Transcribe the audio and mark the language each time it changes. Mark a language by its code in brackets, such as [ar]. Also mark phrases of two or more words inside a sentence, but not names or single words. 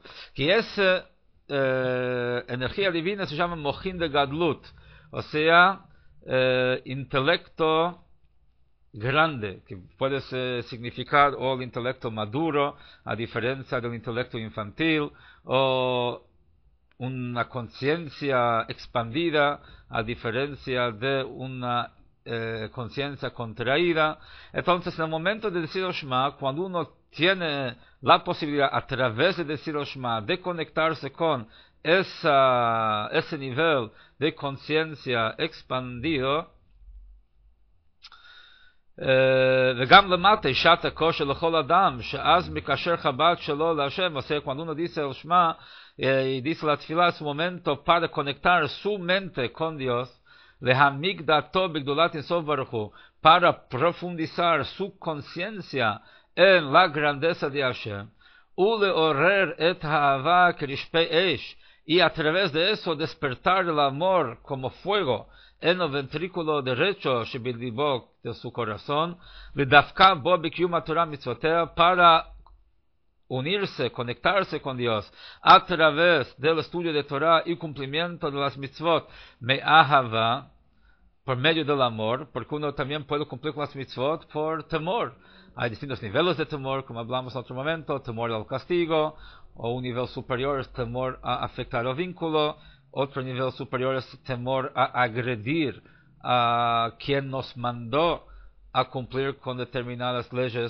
[es] Que esa energía divina se llama [he] מוחין דגדלות, [es] o sea, intelecto grande, que puede significar o el intelecto maduro, a diferencia del intelecto infantil, o una conciencia expandida, a diferencia de una conciencia contraída. Entonces, en el momento de decir Shema, cuando uno tiene la posibilidad, a través de decir Shema, de conectarse con ese nivel de conciencia expandido, [he] וגם למטה שעת הכושר לכל אדם שאז מקשר חב"ד שלו להשם. [es] O sea, cuando uno dice el Shema y dice la tefilá, es un momento para conectar su mente con Dios, [he] להעמיק דעתו בגדולת אינסוף ברוך הוא, [es] para profundizar su conciencia en la grandeza de Hashem, [he] ולעורר את האהבה כרשפי אש, [es] y a través de eso despertar el amor como fuego en el ventrículo derecho שבליבו de su corazón, [he] ודווקא בו בקיום התורה מצוותיה, [es] para unirse, conectarse con Dios a través del estudio de Torah y cumplimiento de las mitzvot, me'ahava, por medio del amor, porque uno también puede cumplir con las mitzvot por temor. Hay distintos niveles de temor, como hablamos en otro momento: temor al castigo, o un nivel superior es temor a afectar el vínculo, otro nivel superior es temor a agredir a quien nos mandó a cumplir con determinadas leyes.